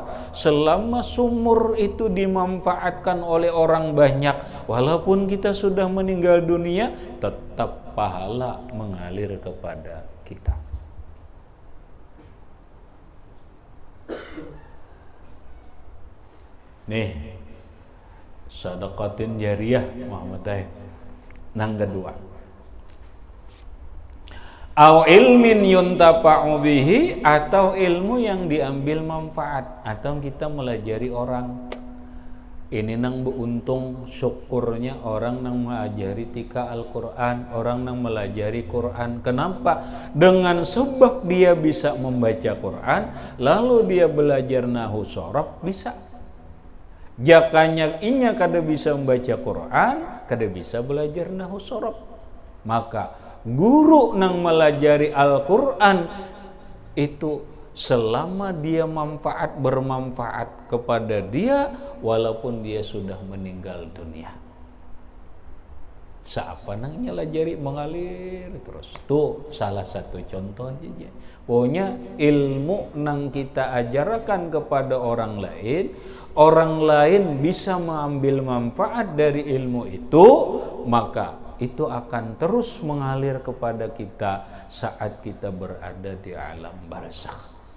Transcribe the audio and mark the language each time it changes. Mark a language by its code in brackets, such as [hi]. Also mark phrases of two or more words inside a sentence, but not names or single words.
[id] Selama sumur itu dimanfaatkan oleh orang banyak, walaupun kita sudah meninggal dunia, tetap pahala mengalir kepada kita. [bjn] Nih, sedekatin jariyah Muhammad teh. Nang kedua, [ar] أو علم ينتفع به, [id] atau ilmu yang diambil manfaat, atau kita melajari orang. [bjn] Ini nang beruntung syukurnya orang nang mengajari tika Al-Quran, orang nang melajari Quran. [id] Kenapa? Dengan sebab dia bisa membaca Quran, lalu dia belajar nahu sorof, bisa. [bjn] Jakanya inya kada bisa membaca Quran, kada bisa belajar nahu sorof. Maka guru nang melajari Al-Quran itu selama dia bermanfaat kepada dia walaupun dia sudah meninggal dunia. Siapa nang nyelajari mengalir terus. [id] Tuh salah satu contoh aja. Pokoknya ilmu nang kita ajarkan kepada orang lain bisa mengambil manfaat dari ilmu itu, maka itu akan terus mengalir kepada kita saat kita berada di alam barzakh.